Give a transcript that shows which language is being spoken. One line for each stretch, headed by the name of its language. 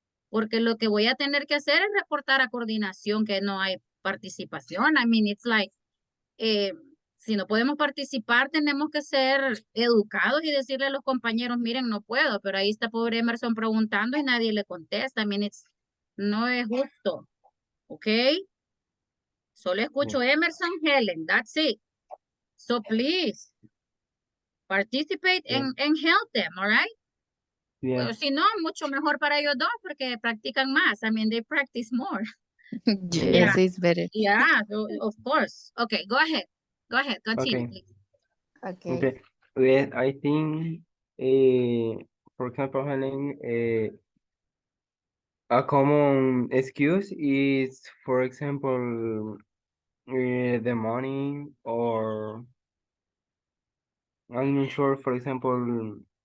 Spanish: Porque lo que voy a tener que hacer es reportar a coordinación que no hay participación.
English: I mean, it's like,
Spanish: si no podemos participar, tenemos que ser educados y decirle a los compañeros, miren, no puedo, pero ahí está pobre Emerson preguntando y nadie le contesta.
English: I mean,
Spanish: no es justo, ¿ok? Solo escucho Emerson, Helen,
English: that's it. So please, participate yeah. and help them, all right? Yeah.
Spanish: Pues, si no, mucho mejor para ellos dos porque practican más.
English: I mean, they practice more. Yes, it's better. Yeah, of course. Okay, go ahead. Go ahead, continue, Okay. please. Okay. Okay. Yes, I think, for example, Helen, a common excuse is, for example, the money, or I'm not sure, for example,